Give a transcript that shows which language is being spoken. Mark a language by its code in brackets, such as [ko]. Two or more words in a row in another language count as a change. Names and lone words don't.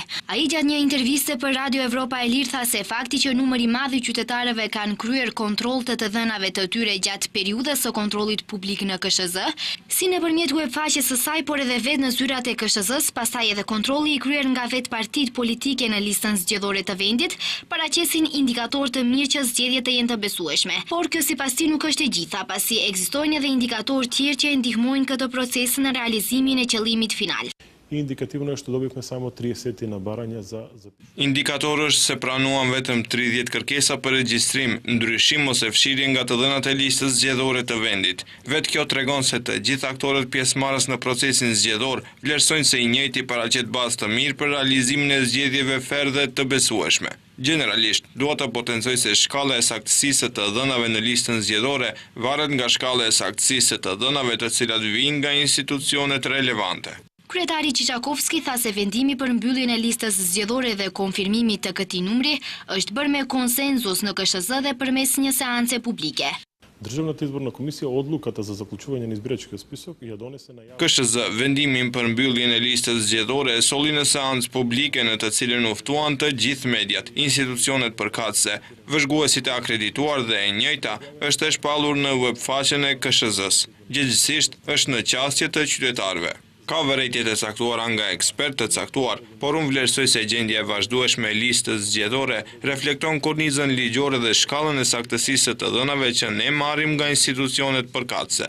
[sq] Ai gjatë një interviste për Radio Evropa e Lirë tha se fakti që numri i madh i qytetarëve kanë kryer kontroll të dhënave të tyre gjatë periudhës së kontrollit publik në KSZ, si nëpërmjet webfaqes së saj, por edhe vetë në zyrat e KSZ-s, pastaj edhe kontrolli i kryer nga vetë partitë politike në listën zgjedhore të vendit, paraqesin indikator të mirë që zgjedhjet të jenë të besueshme. Por kjo sipas tij nuk është e gjitha, pasi ekzistojnë edhe indikatorë tjerë që ndihmojnë këtë proces në realizimin e qëllimit final. [mk] Indikatивно е што добивме само 30 набарања за [sq] Indikatori është se pranuan vetëm 30 kërkesa për regjistrim, ndryshim ose fshirje nga të dhënat e listës zgjedhore të vendit. Vetë kjo tregon se të gjithë aktorët pjesëmarrës në procesin zgjedhor vlerësojnë se i njëjti paraqet bazë të mirë për realizimin e zgjedhjeve fair dhe të besueshme. Generalisht, duhet të potencoj se shkalla e saktësisë të dhënave në listën zgjedhore varet nga shkalla e saktësisë të dhënave të cilat vijnë nga institucionet relevante. Kryetari Qiçakovski tha se vendimi për mbylljen e listës zgjedhore dhe konfirmimi të këtij numri është bërë me konsenzus në KSZ dhe përmes një seance publike. [mk] Državната изборна комисија одлуката за заклучување на избирачкиот список ја донесе на јавност. [sq] KSZ vendimin për mbylljen e listës zgjedhore e solli në seancë publike në të cilën u ftuan të gjithë mediat, institucionet përkatëse, vëzhguesit e akredituar dhe e njëjta është e shpallur në webfaqen e KSZ-s. Gjithsesi është në qasje të qytetarëve. Ka vërejtje të caktuara nga ekspert të caktuar, por unë vlerësoj se gjendja e vazhdueshme e listës zgjedhore reflekton kornizën ligjore dhe shkallën e saktësisë të dhënave që ne marrim nga institucionet përkatëse.